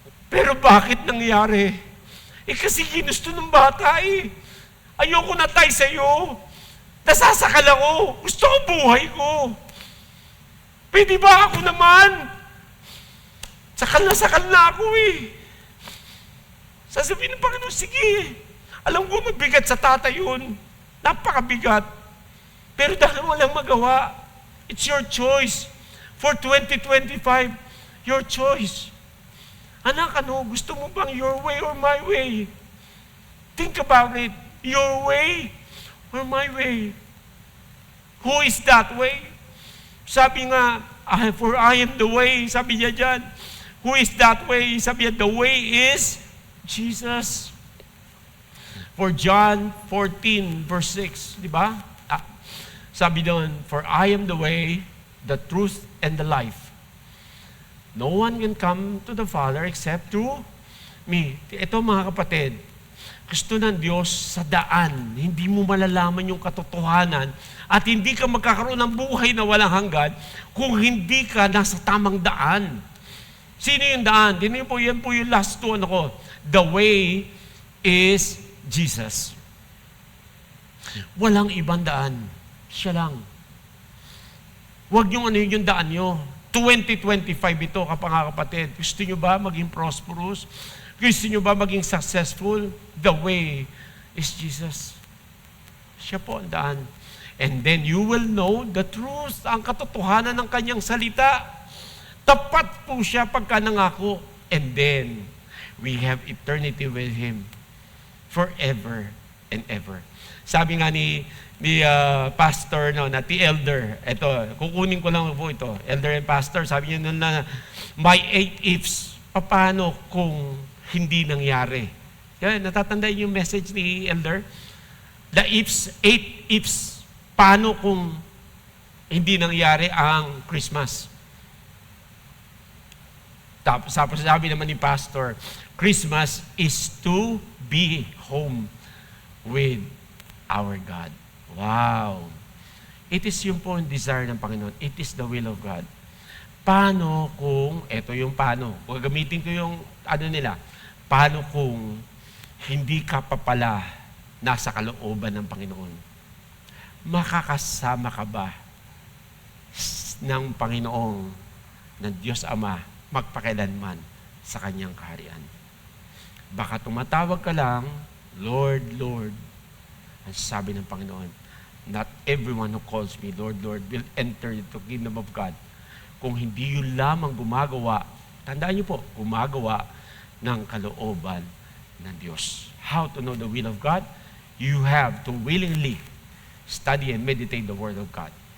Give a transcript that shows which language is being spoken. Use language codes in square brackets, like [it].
[tl] Pero bakit nangyari? Kasi ginusto ng bata Ayoko na tayo sa'yo. Nasasakal ako. Gusto ko buhay ko. Pwede ba ako naman? Sakal na ako Sasabihin ng Panginoon, sige. Alam ko mabigat sa tatay yun. Napakabigat. Pero dahil walang magawa, [en] it's your choice. For 2025, your choice. [tl] Anak, gusto mo bang [en] your way or my way? Think about it. Your way or my way? Who is that way? Sabi nga, for I am the way. [tl] Sabi niya dyan. [en] Who is that way? [tl] Sabi niya, [en] the way is Jesus. For John 14, verse 6. Di ba? Sabi doon, for I am the way, the truth, and the life. No one can come to the Father except through me. [tl] Ito mga kapatid, gusto ng Diyos sa daan. Hindi mo malalaman yung katotohanan at hindi ka magkakaroon ng buhay na walang hanggan kung hindi ka nasa tamang daan. Sino yung daan? Yan po yung [en] last two ko. The way is Jesus. [tl] Walang ibang daan. Siya lang. Huwag yung yung daan nyo. 2025 ito, kapatid. Gusto nyo ba maging prosperous? Gusto nyo ba maging successful? [en] The way is Jesus. [tl] Siya po ang daan. [en] And then you will know the truth, [tl] ang katotohanan ng kanyang salita. Tapat po siya pagka nangako. [en] And then, we have eternity with Him forever and ever. [tl] Sabi nga ni pastor, ti elder, ito, kukunin ko lang po ito, elder and pastor, sabi niya na, [en] my 8 ifs, [tl] paano kung hindi nangyari? Yan, natatandaan yung message ni elder? The ifs, 8 ifs, paano kung hindi nangyari ang Christmas? Tapos sabi naman ni [en] pastor, Christmas is to be home with our God. Wow! [tl] It is yung po ang desire ng Panginoon. [en] It is the will of God. [tl] Paano kung, eto yung paano, gagamitin ko yung nila, paano kung hindi ka pa pala nasa kalooban ng Panginoon? Makakasama ka ba ng Panginoong, ng Diyos Ama, magpakailanman sa Kanyang kaharian? Baka tumatawag ka lang, Lord, Lord. Ang sabi ng Panginoon, [en] not everyone who calls me, Lord, Lord, will enter into the kingdom of God. [tl] Kung hindi yun lamang gumagawa, tandaan niyo po, gumagawa ng kalooban ng Diyos. [en] How to know the will of God? You have to willingly study and meditate the Word of God.